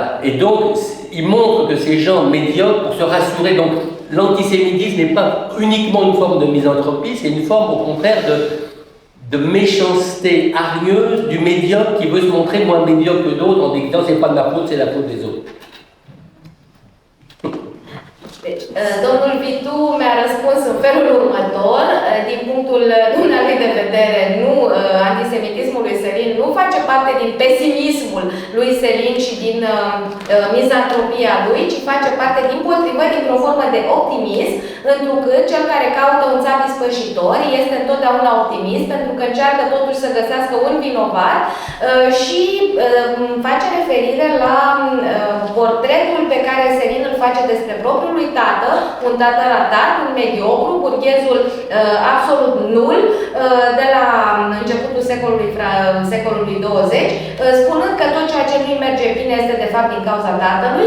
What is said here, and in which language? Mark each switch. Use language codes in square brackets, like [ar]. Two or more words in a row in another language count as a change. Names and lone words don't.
[fr] Et donc, il montre que ces gens médiocres, pour se rassurer, donc l'antisémitisme n'est pas uniquement une forme de misanthropie, c'est une forme au contraire de méchanceté hargneuse du médiocre qui veut se montrer moins médiocre que d'autres en disant c'est pas de ma faute, c'est la faute des autres. [ro] Deci, domnul Vitu mi-a răspuns în felul următor. Din punctul dumnealui de vedere, nu, antisemitismul lui Selin nu face parte din pesimismul lui Selin și din mizantropia lui, ci face parte dimpotrivă dintr-o formă de optimism, întrucât cel care caută un țap ispășitor este întotdeauna optimist, pentru că încearcă totuși să găsească un vinovat și face referire la portretul pe care Selin îl face despre propriul lui tată, un tată ratat, un mediocru, burghezul absolut nul, de la începutul secolului 20, spunând că tot ceea ce nu-i merge bine este de fapt din cauza tatălui.